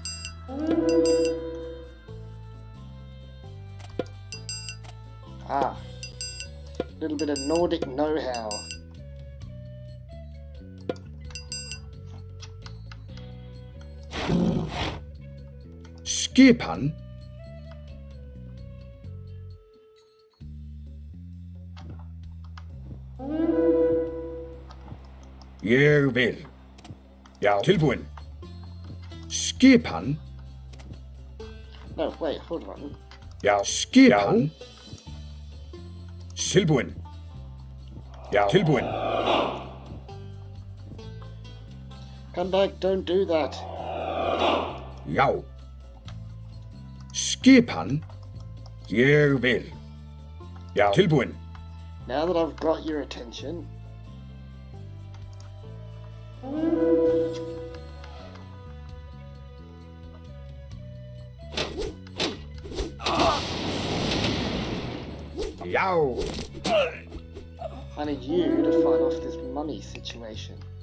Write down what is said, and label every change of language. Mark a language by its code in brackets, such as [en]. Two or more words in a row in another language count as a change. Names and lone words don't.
[en] Ah, a little bit of Nordic know-how. [is] Skipan? Ég vil. Já, tilbúin. Skipan? [en] No, wait, hold on. [is] Já, skipan? Tilbúin. Já, tilbúin. [en] Come back, don't do that. [is] Já. Skipan? Ég vil. Já, tilbúin. [en] Now that I've got your attention, [is] Já. [en] I need you to fight off this mummy situation.